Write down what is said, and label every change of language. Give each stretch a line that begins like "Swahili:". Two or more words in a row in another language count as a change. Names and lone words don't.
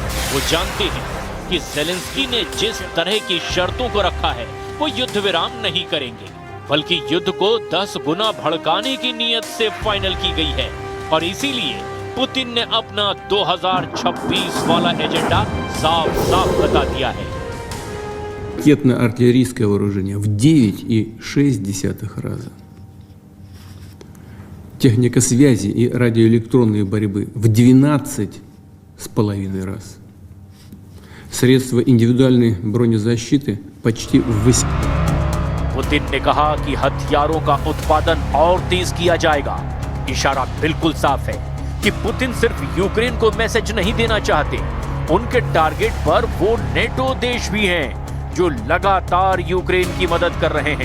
Hindi: वो जानते हैं कि ज़ेलेंस्की ने जिस तरह की शर्तों को रखा है वो युद्ध विराम नहीं करेंगे, बल्कि युद्ध को 10 गुना भड़काने की नीयत से फाइनल की गई है। और इसीलिए पुतिन ने अपना 2026 वाला एजेंडा साफ साफ बता दिया है।
Russian: Ракетно-артиллерийское вооружение в 9,6 раза. Техника связи и радиоэлектронной борьбы в 12,5 раз. Средства индивидуальной бронезащиты почти в 8.
Hindi: पुतिन ने कहा कि हथियारों का उत्पादन और तेज किया जाएगा। इशारा बिल्कुल साफ है कि पुतिन सिर्फ यूक्रेन को मैसेज नहीं देना चाहते, उनके टारगेट पर वो नेटो देश भी हैं जो लगातार यूक्रेन की मदद कर रहे हैं।